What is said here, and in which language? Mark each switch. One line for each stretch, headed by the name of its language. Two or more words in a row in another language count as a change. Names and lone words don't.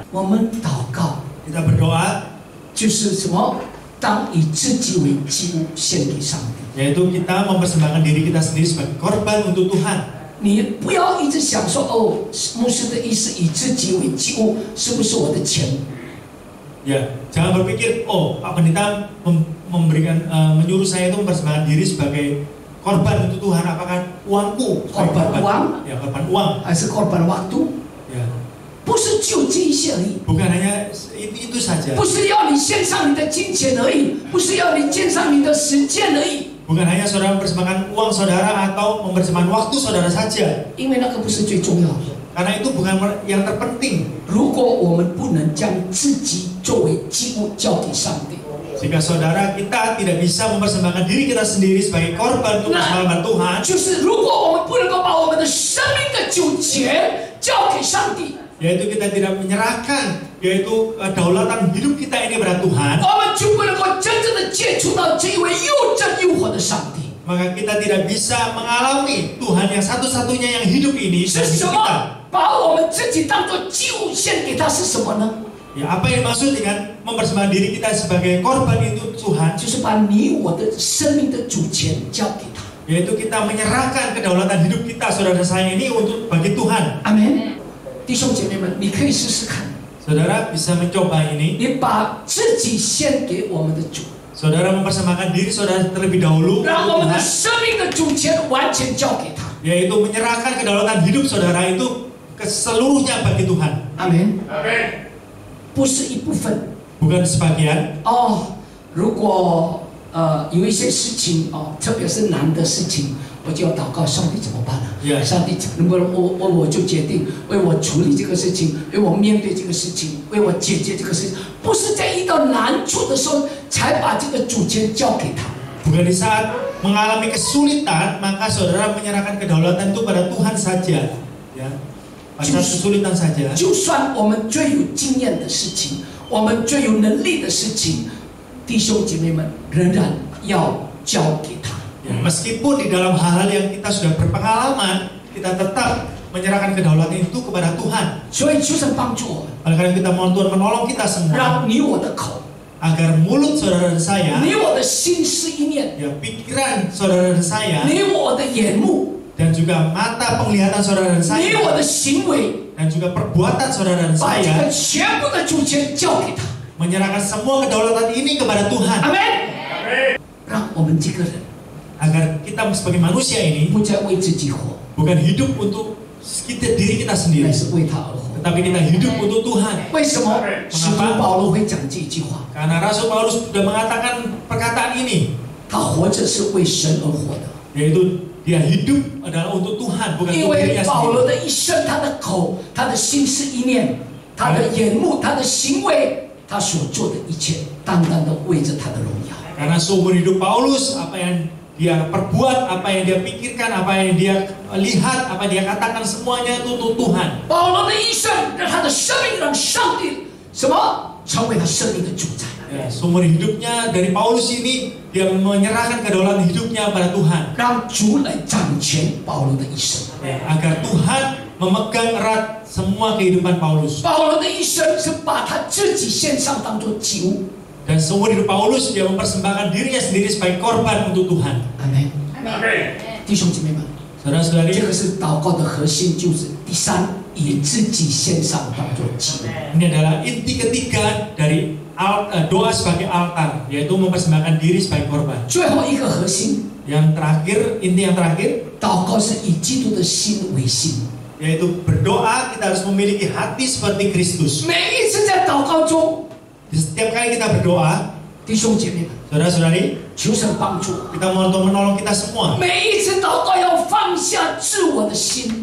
Chinese: 我们祷告
Indonesian: Kita berdoa,
Chinese: 就是什么？当以自己为祭物献给上帝。
Indonesian: yaitu kita mempersembahkan diri kita sendiri sebagai korban untuk Tuhan.
Chinese: 你不要一直想说哦，牧师的意思以自己为祭物，是不是我的钱？
Indonesian: Ya, jangan berpikir, oh Pak Pendeta menyuruh saya itu mempersembahkan diri sebagai korban untuk Tuhan. Apakah uangku? Korban uang? Ya, korban uang. 还是 korban waktu？ Ya,
Chinese: 不是只有这一些而已，
Indonesian: bukan hanya itu saja.
Chinese: 不是要你献上你的金钱而已，不是要你献上你的时间而已，
Indonesian: Bukan hanya saudara mempersembahkan uang saudara atau mempersembahkan waktu saudara saja.
Chinese: 因为那个不是最重要的。
Indonesian: Karena itu bukan yang terpenting.
Chinese: 如果我们不能将自己作为祭物交给上帝，
Indonesian: Jika saudara kita tidak bisa mempersembahkan diri kita sendiri sebagai korban untuk keselamatan Tuhan,
Chinese: 就是如果我们不能够把我们的生命的主权交给上帝，
Indonesian: yaitu kita tidak menyerahkan yaitu kedaulatan hidup kita ini pada Tuhan,
Chinese: 我们就不能够真正的接触到这一位又真又活的上帝。
Indonesian: maka kita tidak bisa mengalami Tuhan yang satu-satunya yang hidup ini
Chinese: 是
Indonesian: dalam
Chinese: 什
Indonesian: hidup
Chinese: 么
Indonesian: kita. ？
Chinese: 把我们自己当作祭物献给他是什么呢？
Indonesian: Ya, apa yang dimaksud dengan mempersembahkan diri kita sebagai korban itu Tuhan?
Chinese: 就是把你我的生命的主权交给他。
Indonesian: Yaitu kita menyerahkan kedaulatan hidup kita, saudara saya ini untuk bagi Tuhan.
Chinese: 阿门。弟兄姐妹们，你可以试试看，
Indonesian: Saudara bisa mencoba ini.
Chinese: 你把自己献给我们的主，
Indonesian: Saudara mempersembahkan diri saudara terlebih dahulu
Chinese: 让
Indonesian: untuk
Chinese: 我们的
Indonesian: Tuhan,
Chinese: 生命的主权完全交给他。
Indonesian: yaitu menyerahkan kedaulatan hidup saudara itu keseluruhnya bagi Tuhan,
Chinese: 阿门。
Indonesian: Amen.
Chinese: 不是一部分
Indonesian: bukan sebagian.
Chinese: 哦。如果有一些事情哦，特别是难的事情，我就要祷告，上帝怎么办呢？ Yeah. 上帝能不能我就决定为我处理这个事情，为我面对这个事情，为我解决这个事情，不是在遇到难处的时候才把这个主权交给他。
Indonesian: Bukan di saat mengalami kesulitan maka saudara menyerahkan kedaulatan itu pada Tuhan saja, ya. Pada saat kesulitan saja.
Chinese: 就算我们最有经验的事情，我们最有能力的事情，弟兄姐妹们仍然要交给他。
Indonesian: Ya, meskipun di dalam hal-hal yang kita sudah berpengalaman, kita tetap menyerahkan kedaulatan itu kepada Tuhan.
Chinese: 所以求神帮助我们，
Indonesian: Oleh karena kita mohon Tuhan menolong kita semua
Chinese: 让你我的口，
Indonesian: agar mulut saudara dan saya,
Chinese: 你我的心思意念，
Indonesian: ya pikiran saudara dan saya,
Chinese: 你我的眼目，
Indonesian: dan juga mata penglihatan saudara dan
Chinese: 你
Indonesian: saya,
Chinese: 我的行为，
Indonesian: dan juga perbuatan saudara dan
Chinese: 把这个
Indonesian: saya
Chinese: 全部的主权交给他。
Indonesian: menyerahkan semua kedaulatan ini kepada Tuhan,
Chinese: 阿门。
Indonesian: Amen.
Chinese: 让我们这个人
Indonesian: agar kita sebagai manusia ini
Chinese: 不再为自己活，
Indonesian: bukan hidup untuk diri kita
Chinese: 乃
Indonesian: sendiri,
Chinese: 是为他而活。
Indonesian: tetapi kita hidup untuk Tuhan.
Chinese: 为什么使徒保罗会讲这句话？
Indonesian: Karena Rasul Paulus sudah mengatakan perkataan ini,
Chinese: 他活着是为神而活的。
Indonesian: yaitu dia hidup adalah untuk Tuhan, bukan
Chinese: 因
Indonesian: untuk
Chinese: 为
Indonesian: dirinya
Chinese: 保
Indonesian: sendiri.
Chinese: 罗的一生，他的口、他的心思意念、他的眼目、他的行为，他所做的一切，单单的为着他的荣耀。
Indonesian: Karena seumur hidup Paulus, apa yang dia perbuat, apa yang dia pikirkan, apa yang dia lihat, apa yang dia katakan, semuanya itu untuk Tuhan.
Chinese: 保罗的一生，让他的生命让上帝什么成为他生命的主宰。
Indonesian: Ya, seumur hidupnya dari Paulus ini, dia menyerahkan kedaulatan hidupnya pada Tuhan.
Chinese: 让主来掌权保罗的一生。
Indonesian: Ya, agar Tuhan memegang erat semua kehidupan Paulus.
Chinese: 保罗的一生是把他自己献上当作祭物。
Indonesian: Dan seumur hidup Paulus, dia mempersembahkan dirinya sendiri sebagai korban untuk Tuhan.
Chinese: 阿门。
Indonesian: Amen.
Chinese: 弟兄姐妹们，
Indonesian: Saudara-saudari,
Chinese: 这个是祷告的核心，就是第三，以自己献上当作祭物。
Indonesian: ini adalah inti ketiga dari doa sebagai altar, yaitu mempersembahkan diri sebagai korban.
Chinese: 最后一个核心，
Indonesian: Yang terakhir, inti yang terakhir,
Chinese: 祷告是以基督的心为心。
Indonesian: yaitu berdoa kita harus memiliki hati seperti Kristus.
Chinese: 每一次在祷告中，
Indonesian: Setiap kali kita berdoa,
Chinese: 弟兄姐妹们，
Indonesian: saudara-saudari,
Chinese: 求神帮助我。
Indonesian: kita mohon Tuhan menolong kita semua.
Chinese: 每一次祷告要放下自我的心。